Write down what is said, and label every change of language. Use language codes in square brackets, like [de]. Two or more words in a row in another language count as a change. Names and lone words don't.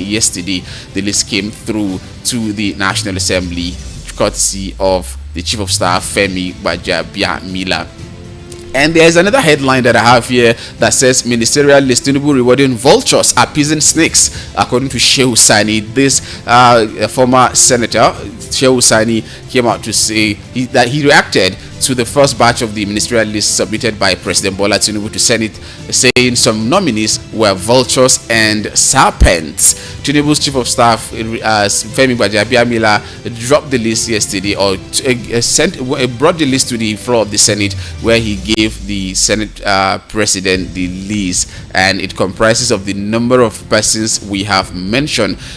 [en] Yesterday, the list came through to the National Assembly, courtesy of the Chief of Staff, Femi Gbajabiamila. And there's another headline that I have here that says Ministerial List: Tinubu rewarding vultures, appeasing snakes. According to Shehu Sani, this former senator, Shehu Sani, came out to say that he reacted to the first batch of the ministerial list submitted by President Bola Tinubu to Senate, saying some nominees were vultures and serpents. Tinubu's Chief of Staff, Femi Gbajabiamila, dropped the list yesterday, or brought the list to the floor of the Senate, where he gave the Senate President the list, and it comprises of the number of persons we have mentioned.